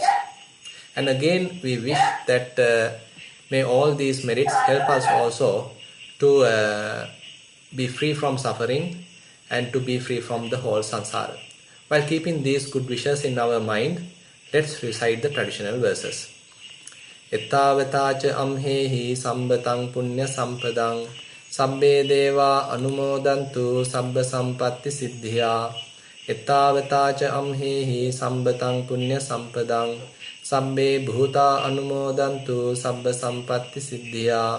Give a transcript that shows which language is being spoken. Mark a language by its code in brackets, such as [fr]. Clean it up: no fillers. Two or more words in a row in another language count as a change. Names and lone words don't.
[en] And again we wish that may all these merits help us also to be free from suffering and to be free from the whole samsara. While keeping these good wishes in our mind, let's recite the traditional verses. [pi] Ettavatacha amhehi sambatang punya sampadang sabbe deva anumodantu sabba sampatti siddhya. Ettavatacha amhehi sambatang punya sampadang sabbe bhuta anumodantu sabba sampatti siddhya.